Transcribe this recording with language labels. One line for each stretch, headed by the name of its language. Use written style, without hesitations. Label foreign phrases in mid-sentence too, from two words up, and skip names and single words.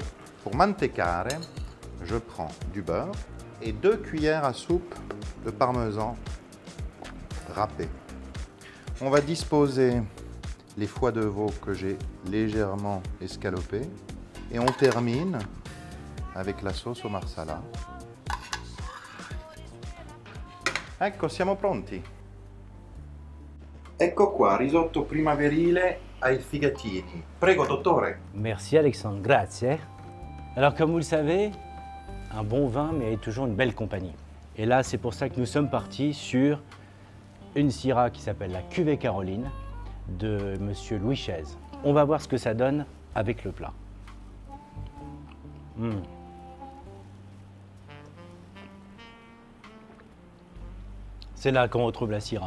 French: Pour mantecare, je prends du beurre et 2 cuillères à soupe de parmesan râpé. On va disposer les foies de veau que j'ai légèrement escalopés et on termine avec la sauce au marsala.
Italian: Ecco, siamo pronti. Ecco qua, risotto primaverile ai figatini. Prego, dottore.
French: Merci Alexandre, grazie. Alors comme vous le savez, un bon vin mérite toujours une belle compagnie. Et là, c'est pour ça que nous sommes partis sur une Syrah qui s'appelle la Cuvée Caroline de Monsieur Louis Chaise. On va voir ce que ça donne avec le plat. C'est là qu'on retrouve la Syrah.